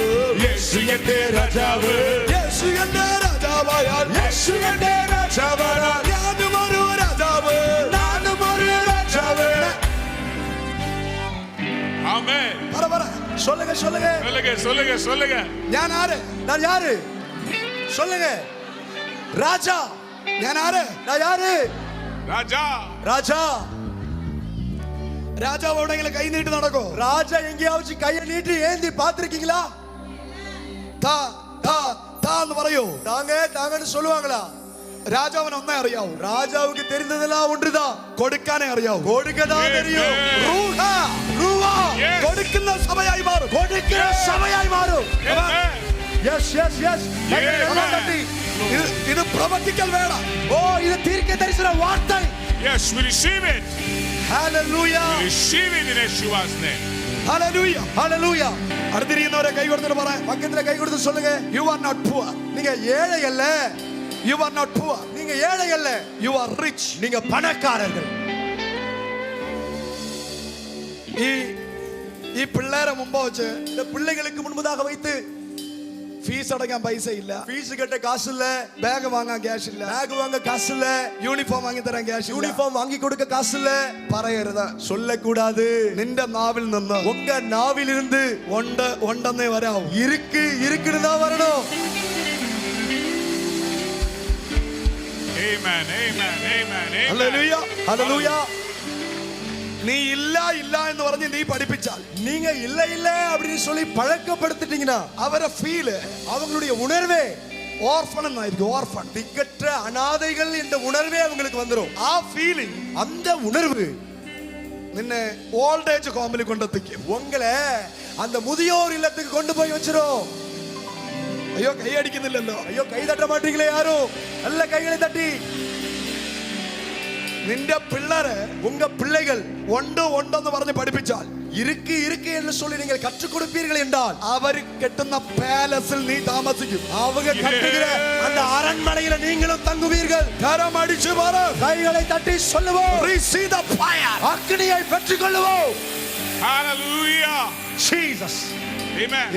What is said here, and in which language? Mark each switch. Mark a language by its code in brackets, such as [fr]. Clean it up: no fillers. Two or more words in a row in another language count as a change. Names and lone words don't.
[ml] യേശു എന്റെ രാജാവ്, യേശു എന്റെ രാജാവായാൽ യേശു എന്റെ രാജാവായാൽ ഞാനും ഒരു രാജാവ്, നാനും ഒരു രാജാവ്. ആമേൻ. പറ പറ, [ta] சொல்லுங்க, சொல்லுங்க. சொல்லுங்க சொல்லுங்க சொல்லுங்க. [ml] ഞാൻ ആര്? [ta] நான் யாரு? சொல்லுங்க. ராஜா. [ml] ഞാൻ ആര്? [ta] நான் யாரு? ராஜா. ராஜா. [ml] രാജാവ് എവിടെയെങ്കിലും കൈ നീട്ടി നടക്കോ? [ta] ராஜா எங்கேயாவது கையை நீட்டி ஏந்தி பாத்திருக்கீங்களா? [ml] താ താ താ എന്ന് പറയോ? [ta] தாங்க தாங்கன்னு சொல்லுவாங்களா? [ml] രാജാവിന് ഒന്നേ അറിയാവൂ, [ta] ராஜாவுக்கு தெரிந்ததெல்லாம் ஒன்றுதான், [ml] കൊടുക്കാനേ അറിയാവൂ. [ta] கொடுக்கதான் தெரியும். [ml] റൂഹ, [ta] ரூவா [en] Yes. [ml] കൊടുക്കുന്ന സഭയായി മാറും, [ta] கொடுக்கிற சபையாய் மாறும். [en] Amen. Yes, yes, yes. [ml] ഇത് പ്രവചിക്കൽ വേണം. [ta] ஓ, இது தீர்க்க தரிசன வார்த்தை. [en] Yes, we receive it. [ta] ஹalleluya. [en] We receive it in Yeshua's name. [ml] ഹല്ലേലൂയ. [ta] ஹalleluya. [ml] അടുത്തിരിക്കുന്നവരെ കൈ കൊടുത്തിട്ട് പറ, [ta] பக்கத்துல கை கொடுத்து சொல்லுங்க. [en] You are not poor, [ta] நீங்க ஏழை அல்ல, [en] You are not poor, [ta] நீங்க ஏழை அல்ல, [en] You are rich. [ta] நீங்க பணக்காரர்கள். [ml] ഈ പിള്ളേരെ മുമ്പ് വെച്ച് [ta] இந்த பிள்ளைகளுக்கு முன்பதாக வைத்து [ml] ഫീസ് അടയ്ക്കാൻ പൈസ ഇല്ല, [ta] ஃபீஸ் கட்ட காசு இல்ல, [ml] ബാഗ് വാങ്ങാൻ ക്യാഷ് ഇല്ല, [ta] பேக் வாங்க காசு இல்ல, [ml] യൂണിഫോം വാങ്ങി തരാൻ ക്യാഷ് ഇല്ല, [ta] யூனிஃபார்ம் வாங்கி கொடுக்க காசு இல்ல [ml] പറയരുത്. [ta] சொல்லக்கூடாது. [ml] നിന്റെ നാവിൽ നിന്ന് [ta] உங்க நாவிலிருந்து [ml] ഉണ്ട് ഉണ്ടെന്നേ വരാവൂ. [ta] இருக்கு இருக்குன்னு தான் வரணும். [en] Amen. Amen. Amen. Amen. [ml] ഹല്ലേലൂയ. [ta] ஹalleluya. [ml] നീ ഇല്ല ഇല്ല എന്ന് പറഞ്ഞ് നീ പഠിപ്പിച്ചാൽ, [ta] நீங்க இல்ல இல்ல அப்படின்னு சொல்லி பழக்கப்படுத்திட்டீங்கன்னா [ml] അവരെ ഫീല്, [ta] அவங்களுடைய உணர்வே [ml] ഓർഫൺ എന്നായിരിക്കും, ഓർഫൺ. [ta] திக்கற்ற அனாதைகள் என்ற உணர்வே அவங்களுக்கு வந்துரும். [ml] ആ ഫീലിംഗ് [ta] அந்த உணர்வு [ml] നിന്നെ [en] old age home [ml] കൊണ്ടെത്തിക്കും. [ta] உங்களை அந்த முதியோர் இல்லத்துக்கு கொண்டு போய் வச்சிரும். [ml] അയ്യോ കൈ അടിക്കുന്നില്ലല്ലോ. [ta] ஐயோ கை தட்ட மாட்டீங்களே யாரும்? நல்ல கைகளை தட்டி. [ml] നിന്റെ പിള്ളേരെ [ta] உங்க பிள்ளைகள் [ml] ഉണ്ട് ഉണ്ടെന്ന് പറഞ്ഞ് പഠിപ്പിച്ചാൽ, [ta] இருக்கு இருக்கு என்று சொல்லி நீங்கள் கற்றுக் கொடுப்பீர்கள் என்றால் [ml] അവര് കെട്ടുന്ന പാലസിൽ നീ താമസിക്കും. [ta] அவங்க கட்டுகிற அந்த அரண்மனையில நீங்களும் தங்குவீர்கள். [ml] കരം അടിച്ചു പറ, [ta] கைகளை தட்டி சொல்லுவோம், [en] receive the fire. [ta] அக்னியை பெற்றுக்கொள்ளுவோம். [en] Hallelujah. [ta] ஜீசஸ். [en] Amen.